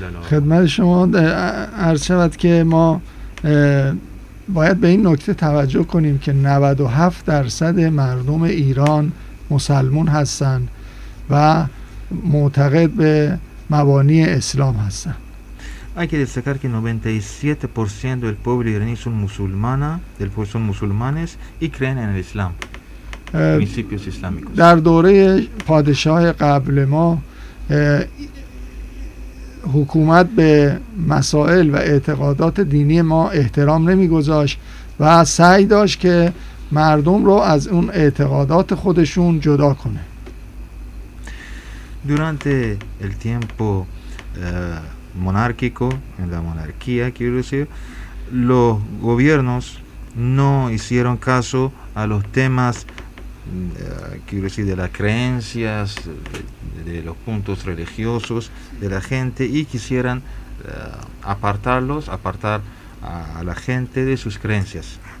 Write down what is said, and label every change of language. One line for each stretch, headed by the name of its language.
Persian: خدمت شما عرض شد که ما باید به این نکته توجه کنیم که 97% مردم ایران مسلمان هستند و معتقد به مبانی اسلام هستند.
Spanish: Hay que destacar que 97% del pueblo iraní son musulmana, del pueblo son musulmanes y creen en el Islam. Principios islámicos.
Persian: در دوره پادشاه قبل ما حکومت به مسائل و اعتقادات دینی ما احترام نمیگذاشت و سعی داشت که مردم رو از اون اعتقادات خودشون جدا کنه.
Spanish: Durante el tiempo monárquico, en la monarquía, quiero decir, los gobiernos no hicieron caso a los temas, quiero decir, de las creencias, de los puntos religiosos de la gente y quisieran apartar a la gente de sus creencias.